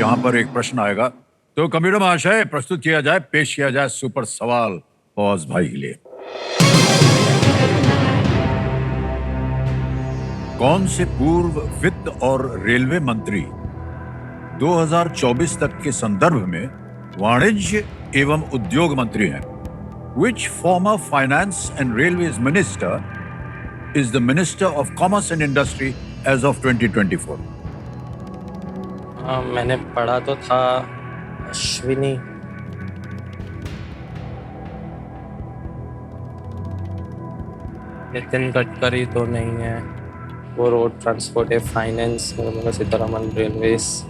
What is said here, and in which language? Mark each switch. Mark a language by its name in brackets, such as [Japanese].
[Hindi] यहाँ पर एक प्रश्न आएगा, तो कबीर महाशय प्रस्तुत किया जाए, पेश किया जाए सुपर सवाल फवाद भाई के लिए। कौन से पूर्व वित्त और रेलवे मंत्री 2024 तक के संदर्भ में वाणिज्य एवं उद्योग मंत्री हैं? [English] Which former finance and railways minister is the minister of commerce and industry as of 2024? [Hindi] मैंने पढ़ा तो था अश्विनी। नितिन गडकरी तो नहीं है, वो रोड ट्रांसपोर्ट है। Finance Nirmala Sitharaman, railways.